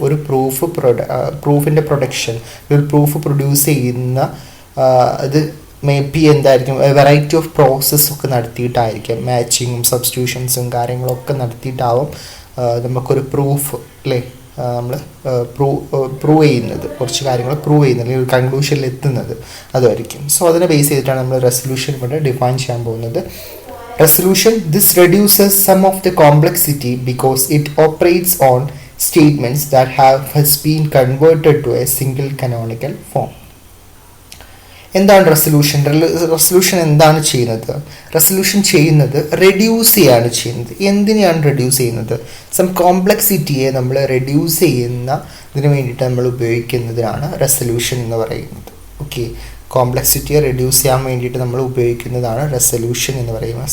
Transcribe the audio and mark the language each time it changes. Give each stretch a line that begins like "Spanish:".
Malayalam: ഒരു പ്രൂഫിൻ്റെ പ്രൊഡക്ഷൻ, ഒരു proof produce ചെയ്യുന്ന അത് മേ ബി എന്തായിരിക്കും,
English: variety of process
Malayalam: ഒക്കെ നടത്തിയിട്ടായിരിക്കാം. മാച്ചിങ്ങും സബ്സ്റ്റിറ്റ്യൂഷൻസും കാര്യങ്ങളൊക്കെ നടത്തിയിട്ടാവും നമുക്കൊരു പ്രൂഫ് അല്ലേ നമ്മൾ പ്രൂവ് ചെയ്യുന്നത്, കുറച്ച് കാര്യങ്ങൾ പ്രൂവ് ചെയ്യുന്നത്, അല്ലെങ്കിൽ ഒരു കൺക്ലൂഷനിൽ എത്തുന്നത് അതുമായിരിക്കും. സോ അതിനെ ബേസ് ചെയ്തിട്ടാണ് നമ്മൾ റെസൊല്യൂഷൻ ഇവിടെ ഡിഫൈൻ ചെയ്യാൻ പോകുന്നത്.
English: Resolution, this reduces some of the complexity because it operates on statements that has been converted to a single canonical form.
Malayalam: എന്താണ് റെസൊല്യൂഷൻ? റെസൊല്യൂഷൻ എന്താണ് ചെയ്യുന്നത്? റെസൊല്യൂഷൻ ചെയ്യുന്നത് റെഡ്യൂസ് ചെയ്യാണ് ചെയ്യുന്നത്. എന്തിനെയാണ് റെഡ്യൂസ് ചെയ്യുന്നത്? സം കോംപ്ലക്സിറ്റിയെ നമ്മൾ റെഡ്യൂസ് ചെയ്യുന്നതിന് വേണ്ടിയിട്ട് നമ്മൾ ഉപയോഗിക്കുന്നതിനാണ് റെസൊല്യൂഷൻ എന്ന് പറയുന്നത്. ഓക്കെ, കോംപ്ലക്സിറ്റിയെ റെഡ്യൂസ് ചെയ്യാൻ വേണ്ടിയിട്ട് നമ്മൾ ഉപയോഗിക്കുന്നതാണ് റെസൊല്യൂഷൻ എന്ന് പറയുന്നത്.